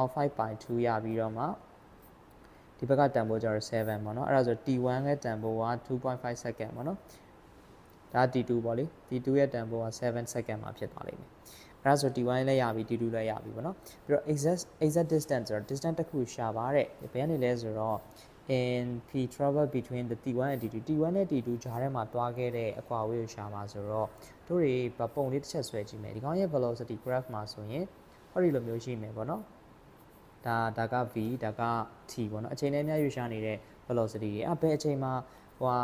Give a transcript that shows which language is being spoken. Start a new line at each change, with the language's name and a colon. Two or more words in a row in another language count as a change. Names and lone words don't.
Burmese: 5/2 ရပြီးတော့မှဒီဘက်ကတန်ဖိုးကျတော့7ပေါ့နော်အဲ့ဒါဆို t1 ရဲ့တန်ဖိုးက 2.5 second ပေါ့နော်ဒါ t2 ပေါ့လေ t2 ရဲ့တန်ဖိုးက7 second မှာဖြစ်သွားလိမ့်မယ်အဲ့ဒါဆို t1 လည်းရပြီ t2 လည်းရပြီပေါ့နော်ပြီးတော့
English: exact distance
Burmese: ဆိုတော့ distance တစ်ခု ရှာပါတဲ့ဘယ်ကနေလဲဆိုတော့
English: in p travel between the t1 and t2
Burmese: t1 နဲ့ t2 ကြားထဲမှာတွားခဲ့တဲ့အကွာအဝေးကိုရှာပါဆိုတော့တို့တွေပုံလေးတစ်ချက်ဆွဲကြည့်မယ်ဒီကောင်ရဲ့
English: velocity graph
Burmese: မှာဆိုရင်ဟောဒီလိုမျိုးရှိမယ်ပေါ့နော်ဒါက v ဒါက t ပေါ့နော်အချိန်နဲ့အများရွေးရှားနေတဲ့ velocity တွေဘယ်အချိန်မှာဟို